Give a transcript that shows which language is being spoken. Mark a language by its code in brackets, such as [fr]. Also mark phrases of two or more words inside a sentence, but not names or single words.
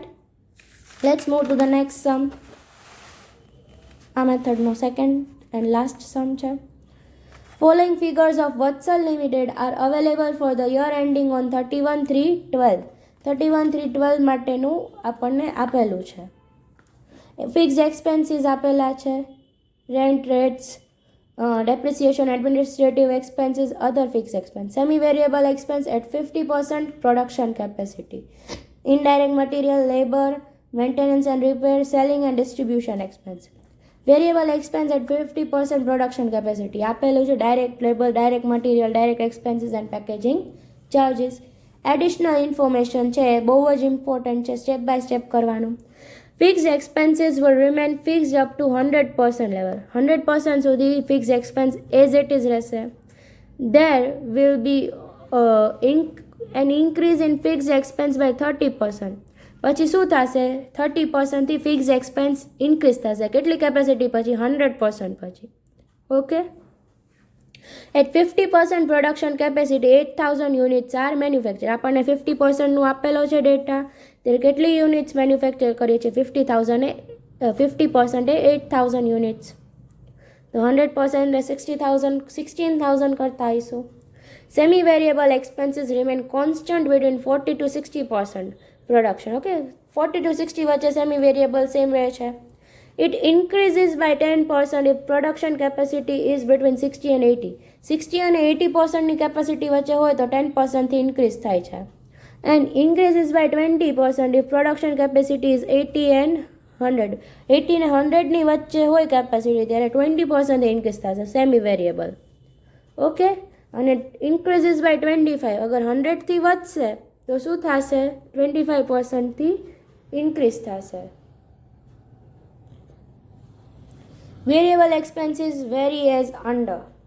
[en] Let's move to the next sum. [gu] આ મેથડનો [en] second and last sum [gu] છે. [en] Following figures of વત્સલ લિમિટેડ are available for the year ending on 31/3/12. [gu] 31/3/12 માટેનું આપણને આપેલું છે. [en] fixed expenses [gu] આપેલા છે, [en] rent rates, depreciation, administrative expenses, other fixed expense. Semi-variable expense at 50% production capacity. Indirect material, labor, maintenance and repair, selling and distribution expense. Variable expense at 50% production capacity. [gu] આપેલું છે [en] direct labor, direct material, direct expenses and packaging charges. Additional information [gu] છે, બહુ જ ઇમ્પોર્ટન્ટ છે, [en] step by step [gu] કરવાનું. [en] Fixed expenses will remain fixed up to 100% level. [gu] 100% સુધી [en] fixed expense as it is [gu] રહેશે. [en] There will be an increase in fixed expense by 30%. [gu] પછી શું થશે? 30% થી [en] fixed expense increase [gu] થશે. કેટલી કેપેસિટી પછી? 100% પછી. ઓકે. [en] At 50% production capacity, 8,000 units are manufactured. [gu] આપણને 50%નું આપેલો છે ડેટા. ત્યારે કેટલી યુનિટ્સ મેન્યુફેક્ચર કરીએ છીએ? 50% એ 8,000 યુનિટ્સ. તો 100% એ 16,000 કરતા આવીશું. [en] Semi variable expenses remain constant between 40 to 60% production. [gu] ઓકે, 40 to 60 વચ્ચે [en] semi variable same [gu] રહે છે. [en] It increases by 10% if production capacity is between 60 and 80. [gu] 60 અને 80%ની કેપેસિટી વચ્ચે હોય તો 10%થી ઇન્ક્રીઝ થાય છે. [en] and increases by 20% if production capacity is 80 and 100. [gu] 80 ને 100ની વચ્ચે હોય કેપેસિટી ત્યારે 20% ઇન્ક્રીઝ થશે [en] semi variable. [gu] ઓકે, અને [en] increases by 25 [gu] અગર 100થી વધશે તો શું થશે? 25%થી ઇન્ક્રીઝ થશે. [en] Variable expenses vary as under.